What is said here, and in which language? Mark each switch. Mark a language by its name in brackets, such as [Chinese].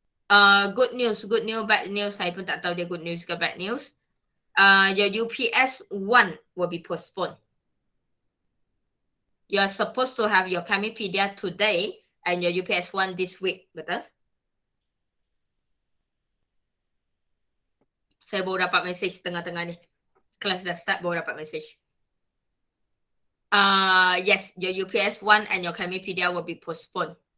[English] Good news, bad news. [Malay] Saya pun tak tahu dia good news ke bad news. [English] Your UPS 1 will be postponed. You are supposed to have your Chemipedia today and your UPS 1 this week, betul? [Malay] Saya baru dapat message tengah-tengah ni. Kelas dah start, baru dapat message. [English] Yes, your UPS 1 and your Chemipedia will be postponed.